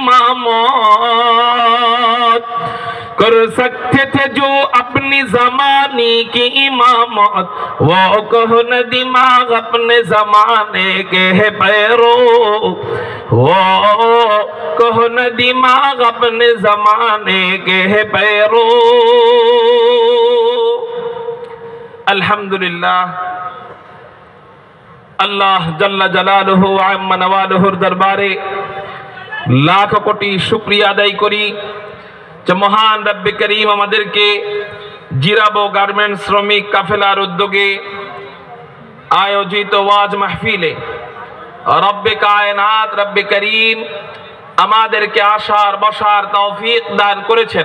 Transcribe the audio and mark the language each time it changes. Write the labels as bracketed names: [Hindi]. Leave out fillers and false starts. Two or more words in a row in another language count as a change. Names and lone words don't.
[Urdu] امامت کر سکتے تھے جو اپنی زمانے کی امامت وہ کہن دماغ اپنے زمانے کے ہے پیرو وہ کہن دماغ اپنے زمانے کے ہے پیرو [Bangla] الحمدللہ আল্লাহ [Arabic] جل جلاله وعم نواله [Bangla] দরবারে লাখ কোটি শুকরিয়া আদায় করি যে মহান রব্বে করিম আমাদেরকে জিরাবো গার্মেন্টস শ্রমিক কাফেলার উদ্যোগে আয়োজিত ওয়াজ মাহফিলে রব্বে কায়নাত রব্বে করিম আমাদেরকে আসার বসার তৌফিক দান করেছেন।